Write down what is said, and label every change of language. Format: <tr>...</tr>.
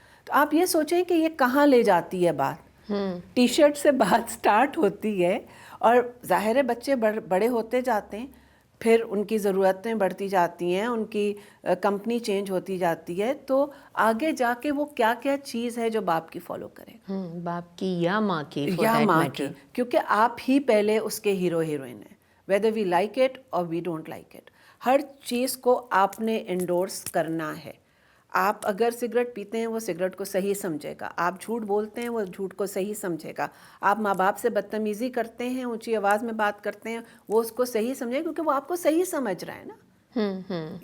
<ur>تو آپ یہ سوچیں کہ یہ کہاں لے جاتی ہے بات. ٹی شرٹ سے بات سٹارٹ ہوتی ہے، اور ظاہر ہے بچے بڑے ہوتے جاتے ہیں، پھر ان کی ضرورتیں بڑھتی جاتی ہیں، ان کی کمپنی چینج ہوتی جاتی ہے، تو آگے جا کے وہ کیا کیا چیز ہے جو باپ کی فالو کرے گا، باپ کی یا ماں کی یا ماں کی، کیونکہ آپ ہی پہلے اس کے ہیرو ہیروئن ہیں.</ur> <en>whether we like it or we don't like it.</en> <ur>ہر چیز کو آپ نے انڈورس کرنا ہے. آپ اگر سگریٹ پیتے ہیں وہ سگریٹ کو صحیح سمجھے گا، آپ جھوٹ بولتے ہیں وہ جھوٹ کو صحیح سمجھے گا، آپ ماں باپ سے بدتمیزی کرتے ہیں، اونچی آواز میں بات کرتے ہیں، وہ اس کو صحیح سمجھے گا، کیونکہ وہ آپ کو صحیح سمجھ رہا ہے نا.</ur>